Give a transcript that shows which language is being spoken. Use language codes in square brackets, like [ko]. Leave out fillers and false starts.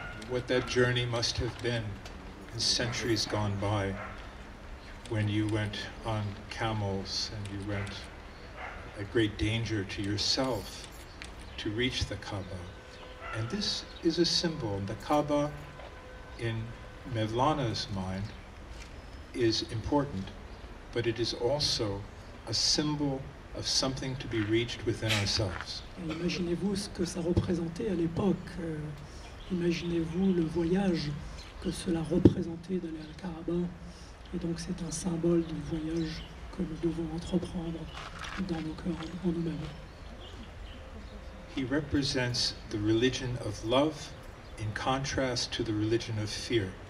[en] What that journey must have been in centuries gone by, when you went on camels and you went at great danger to yourself to reach the Kaaba. And this is a symbol. The Kaaba, in Mevlana's mind, is important, but it is also a symbol of something to be reached within ourselves. [fr] Et imaginez-vous ce que ça représentait à l'époque. Imaginez-vous le voyage que cela représentait d'aller à la Kaaba. Et donc c'est un symbole du voyage que nous devons entreprendre dans nos cœurs, en nous-mêmes. [en] He represents the religion of love in contrast to the religion of fear.